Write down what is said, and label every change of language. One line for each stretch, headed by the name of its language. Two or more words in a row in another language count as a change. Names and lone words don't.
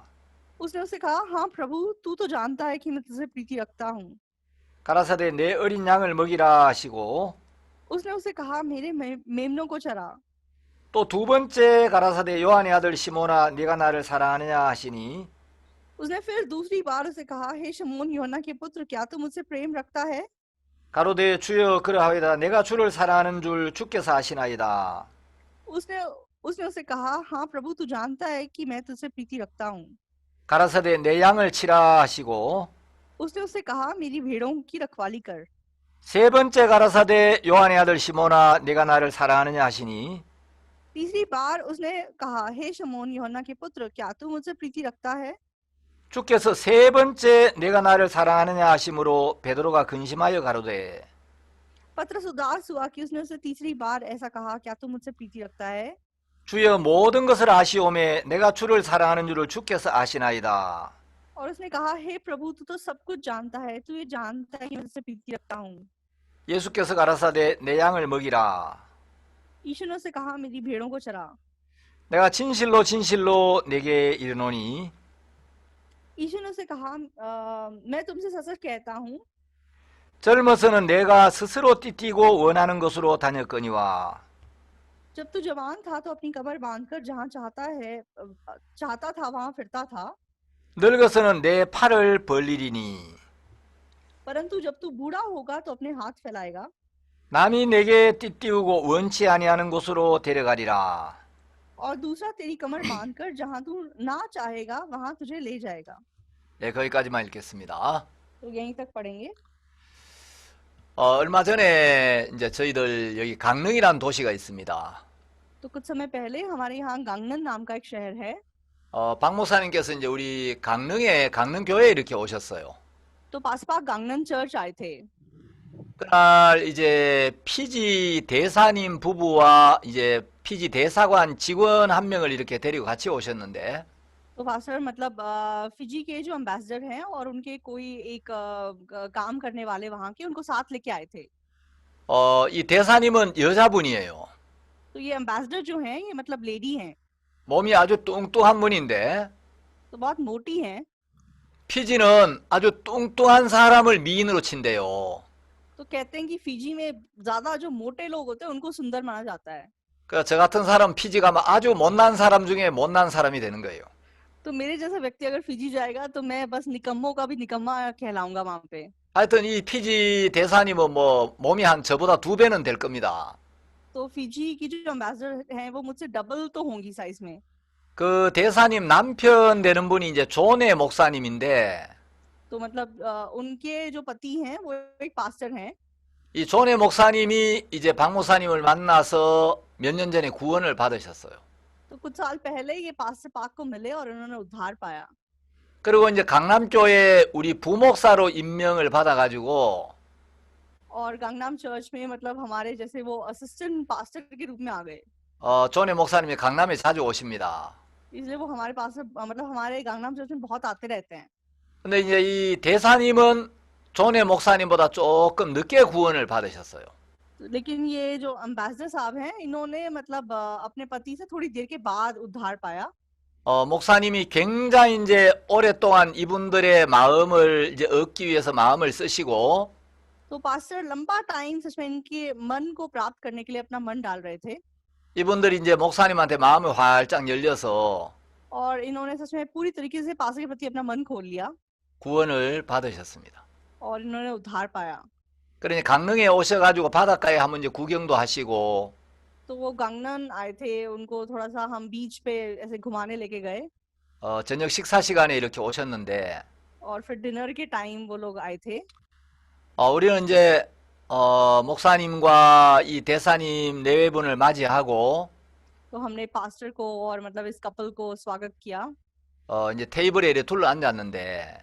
Hindi: उसने उससे कहा, हाँ प्रभु, तू तो जानता है कि मैं तुझसे प्रीति रखता हूँ।
Korean: 가라사대 내 어린 양을 먹이라 하시고
Hindi: उसने उससे कहा, मेरे मेमनों को चरा।
Korean: 또 두 번째 가라사대 요한의 아들 시몬아 네가 나를 사랑하느냐 하시니
Hindi: उसने फिर दूसरी बार उसे कहा, हे शमौन यूहन्ना के पुत्र, क्या तू मुझसे प्रेम रखता है?
Korean: 가로되 주여 그러하외다 내가 주를 사랑하는 줄 주께서 아시나이다.
Hindi: उसने उसने उसे कहा, हाँ प्रभु, तू जानता है कि मैं तुझसे प्रीति रखता हूँ।
Korean: 가라사대 내 양을 치라 하시고
Hindi: उसने उससे कहा, मेरी भेड़ों की रखवाली कर।
Korean: 세 번째 가라사대 요한의 아들 시몬아 네가 나를 사랑하느냐 하시니
Hindi: तीसरी बार उसने कहा, हे शमौन यूहन्ना के पुत्र, क्या तू मुझसे प्रीति रखता है?
Korean: 주께서 세 번째 내가 나를 사랑하느냐 하심으로 베드로가 근심하여 가로되
Hindi: पतरस उदास हुआ कि उसने उसे तीसरी बार ऐसा कहा, क्या तू मुझसे प्रीति रखता है?
Korean: 주여 모든 것을 아시오매 내가 주를 사랑하는 줄을 주께서 아시나이다.
Hindi: और उसने कहा, हे प्रभु, तू तो सब कुछ जानता है, तू ये जानता है कि मैं तुझसे प्रीति रखता हूँ।
Korean: 예수께서 가라사대 내 양을 먹이라.
Hindi: यीशु ने उसे कहा, मेरी भेड़ों को चरा।
Korean: 내가 진실로 진실로 내게 이르노니
Hindi: यीशु ने उसे कहा, मैं तुमसे सच सच कहता हूँ,
Korean: 젊어서는 내가 스스로 띠띠고 원하는 곳으로 다녔거니와
Hindi: जब तू जवान था तो अपनी कमर बांधकर जहाँ चाहता था वहां फिरता था।
Korean: 늙어서는 내 팔을 벌리리니
Hindi: परंतु जब तू बूढ़ा होगा तो अपने हाथ फैलाएगा
Korean: 남이 내게 띠띠우고 원치 아니하는 곳으로 데려가리라.
Hindi: और दूसरा तेरी कमर बांधकर जहाँ तू ना चाहेगा वहां तुझे ले जाएगा।
Korean: 네, 거기까지만 읽겠습니다.
Hindi: तो यहीं तक पढ़ेंगे।
Korean: 얼마 전에 이제 저희들 여기 강릉이라는 도시가 있습니다.
Hindi: तो कुछ समय पहले हमारे यहाँ गांगनन नाम का एक शहर है।
Korean: 박 목사님께서 이제 우리 강릉에 강릉교회에 이렇게 오셨어요.
Hindi: तो पासपाक गांगनन चर्च आए थे।
Korean: 그날 이제 피지 대사님 부부와 이제 피지 대사관 직원 한 명을 이렇게 데리고 같이 오셨는데
Hindi: तो पास्टर मतलब फिजी के जो एम्बेसडर हैं और उनके कोई एक काम करने वाले वहाँ के, उनको साथ लेके आए थे।
Korean: 이 대사님은 여자분이에요.
Hindi: तो ये एम्बेसडर जो हैं ये मतलब लेडी हैं।
Korean: 몸이 아주 뚱뚱한 분인데
Hindi: तो बहुत मोटी हैं।
Korean: 피지는 아주 뚱뚱한 사람을 미인으로 친대요.
Hindi: तो कहते हैं कि फिजी में ज्यादा जो मोटे लोग होते हैं उनको सुंदर माना जाता है।
Korean: 그러니까 저 같은 사람 피지가 아주 못난 사람 중에 못난 사람이 되는 거예요.
Hindi: तो मेरे जैसा व्यक्ति अगर फिजी जाएगा तो मैं बस निकम्मों का भी निकम्मा कहलाऊंगा वहां पे।
Korean: 하여튼 이 피지 대사님은 뭐 몸이 한 저보다 2배는 될 겁니다.
Hindi: तो फिजी की जो एम्बेसडर हैं वो मुझसे डबल तो होंगी साइज में।
Korean: 그 대사님 남편 되는 분이 이제 존의 목사님인데
Hindi: तो मतलब उनके जो पति हैं वो एक पास्टर हैं।
Korean: 이 존의 목사님이 이제 박 목사님을 만나서 몇 년 전에 구원을 받으셨어요.
Hindi: तो कुछ साल पहले ये पास्टर पाक को मिले और उन्होंने उद्धार पाया।
Korean: 그리고 이제 강남교회 우리 부목사로 임명을 받아가지고
Hindi: और गांगनाम चर्च में मतलब हमारे जैसे वो
English: assistant pastor
Hindi: के रूप में आ गए।
Korean: 존의 목사님이 강남에 자주 오십니다.
Hindi: इसलिए वो हमारे पास मतलब हमारे गांगनाम चर्च में बहुत आते रहते हैं।
Korean: 근데 이제 이 대사님은 존의 목사님보다 조금 늦게 구원을 받으셨어요.
Hindi: लेकिन ये जो एम्बेसडर साहब हैं इन्होंने मतलब अपने पति से थोड़ी देर के बाद उद्धार पाया।
Korean: 목사님이 굉장히 이제 오랫동안 이분들의 마음을 이제 얻기 위해서 마음을 쓰시고,
Hindi: तो पास्टर लंबा टाइम सच में इनके मन को प्राप्त करने के लिए अपना मन डाल रहे थे
Korean: 이분들이 이제 목사님한테 마음이 활짝 열려서
Hindi: और इन्होंने सच में पूरी तरीके से पास्टर के प्रति अपना मन खोल लिया
Korean: 구원을 받으셨습니다.
Hindi: और इन्होंने उद्धार पाया।
Korean: 그러니 강릉에 오셔가지고 바닷가에 한번 이제 구경도 하시고,
Hindi: तो वो गांगनन आए थे, उनको थोड़ा सा हम बीच पे ऐसे घुमाने लेके गए
Korean: 저녁 식사 시간에 이렇게 오셨는데,
Hindi: और फिर डिनर के टाइम वो लोग आए थे।
Korean: 우리는 이제 목사님과 이 대사님 네 분을 맞이하고
Hindi: तो हमने पास्टर को और मतलब इस कपल को स्वागत किया
Korean: 이제 테이블에 이렇게 둘러 앉았는데,